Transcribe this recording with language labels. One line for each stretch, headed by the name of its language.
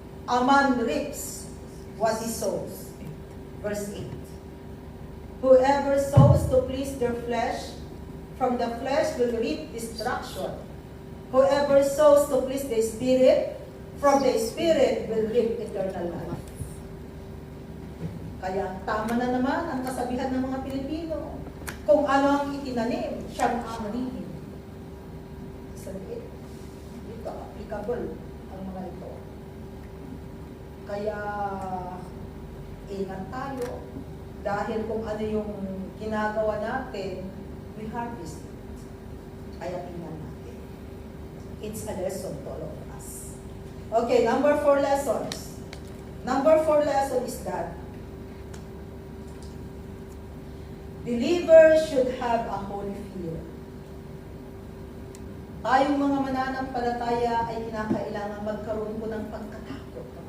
English: A man reaps what he sows. Verse 8. Whoever sows to please their flesh, from the flesh will reap destruction. Whoever sows to please the Spirit, from the Spirit will reap eternal life.
Filipino: Kaya tama na naman ang kasabihan ng mga Pilipino. Kung ano ang itinanim, siyang aanihin. Sabihin, dito, applicable ang mga ito. Kaya, ingat tayo. Dahil kung ano yung ginagawa natin,
English: we harvest it.
Filipino: Kaya tingnan natin.
English: It's a lesson to all of us. Okay, number 4 lessons. Number 4 lesson is that believers should have a holy fear.
Filipino: Tayong mga mananampalataya ay kinakailangan magkaroon po ng pagkatakot.